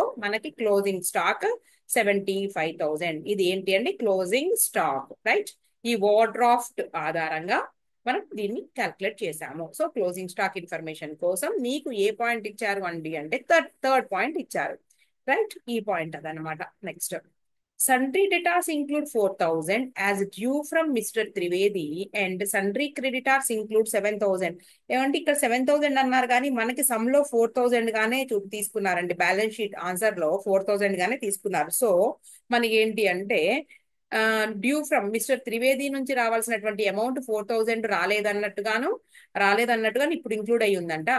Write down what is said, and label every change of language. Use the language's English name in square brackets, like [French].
[Telugu] So మనకి closing stock 75,000. ఇది ఏంటి అండి? Closing stock, right? ఈ ఓవర్ డ్రాఫ్ట్ ఆధారంగా మనం దీన్ని క్యాల్కులేట్ చేసాము. సో క్లోజింగ్ స్టాక్ ఇన్ఫర్మేషన్ కోసం మీకు ఏ పాయింట్ ఇచ్చారు అండి అంటే థర్డ్ పాయింట్ ఇచ్చారు, రైట్? ఈ పాయింట్ అదనమాట. [English] Next, sundry debtors include 4,000 as due from Mr. Trivedi and sundry creditors include 7,000. [Telugu] ఏమంటే ఇక్కడ 7,000 అన్నారు కానీ మనకి సమ్ లో 4,000 గానే తీసుకున్నారండి. బ్యాలెన్స్ షీట్ ఆన్సర్ లో 4,000 గానే తీసుకున్నారు. సో మనకి ఏంటి అంటే [English] due from mister [Telugu] త్రివేది నుంచి రావాల్సినటువంటి అమౌంట్ 4,000 రాలేదన్నట్టుగా ఇప్పుడు ఇంక్లూడ్ అయ్యి ఉందంట.